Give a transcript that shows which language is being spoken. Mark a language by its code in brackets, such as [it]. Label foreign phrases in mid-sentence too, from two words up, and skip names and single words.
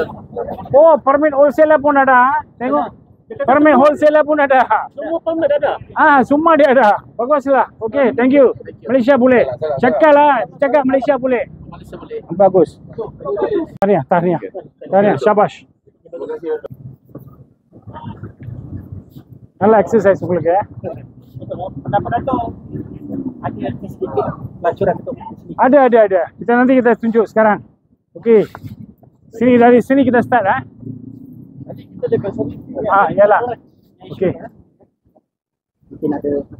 [ms] Oh, permit wholesaler pun ada. Tengok. Permit wholesaler pun ada. Semua permit ada. Semua dia ada. Baguslah. Okey, [en] thank you. [ms] Malaysia boleh. Cakap Malaysia boleh. Malaysia boleh. Bagus. Tahniah. Syabash. [ta] நல்லா exercise உங்களுக்கு. [ms] Pendapat tu ada sedikit pelacuran tu. Ada. Kita tunjuk sekarang. Okey. Dari sini kita start Nanti kita dekat sini. Yalah. Okey. Mungkin ada